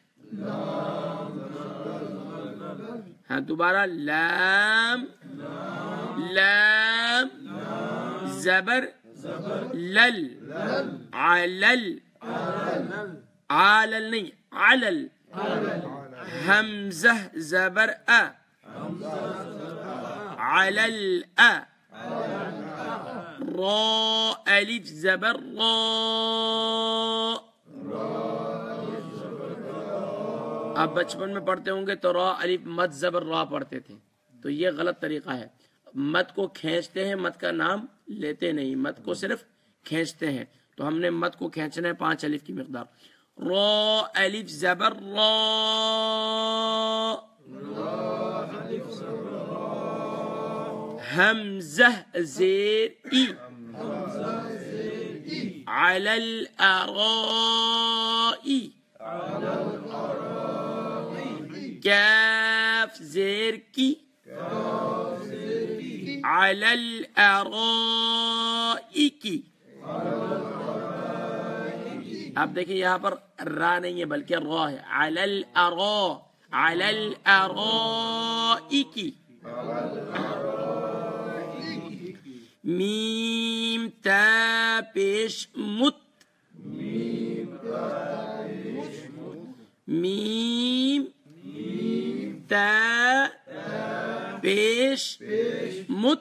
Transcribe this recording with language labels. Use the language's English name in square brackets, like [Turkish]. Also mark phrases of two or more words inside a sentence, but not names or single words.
[Urdu] ہاں دوبارہ لام لام زبر لل علل علل نہیں علل. حمزہ زبر ا علل ا. را الف زبر را. آپ بچپن میں پڑھتے ہوں گے تو را الف مد زبر را پڑھتے تھے، تو یہ غلط طریقہ ہے. مد کو کھینچتے ہیں، مد کا نام لیتے نہیں، مد کو صرف کھینچتے ہیں. تو ہم نے مد کو کھینچنا ہے 5 الف کی مقدار. را الف زبر را. حمزہ زیر ای [Arabic] علی الارائی. [Urdu] کاف زیر کی [Arabic] علی الارائکی. [Urdu] آپ دیکھیں یہاں پر را نہیں ہے بلکہ را ہے. [Arabic] علی الارا علی الارائکی. [Urdu] میم تا پیش مت. میم تا پیش مت.